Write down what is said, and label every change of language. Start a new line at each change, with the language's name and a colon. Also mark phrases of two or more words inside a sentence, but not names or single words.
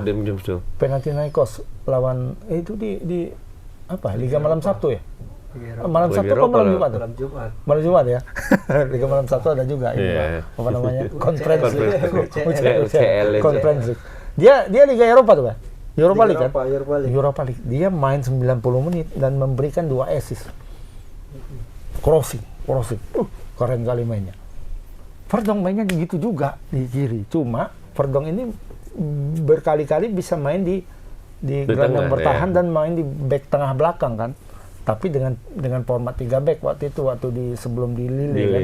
Indonesian: waktu Dem James tuh. Panathinaikos lawan itu di apa? Liga malam Sabtu ya? Malam Liga Sabtu atau Eropa malam lah. Jumat? Malam Jumat. Malam Jumat ya. Liga malam Sabtu ada juga ini Iya. apa namanya? Conference League. UCL. Conference League. Dia Liga Eropa tuh kan? Europa League kan? Europa League. Europa League. Dia main 90 menit dan memberikan 2 assist. Crossing. Keren kali mainnya. Perdong mainnya gitu juga di kiri. Cuma Perdong ini berkali-kali bisa main di gelandang tengah, bertahan ya. dan main di back tengah belakang kan. Tapi dengan format 3 back waktu itu sebelum di Lille kan.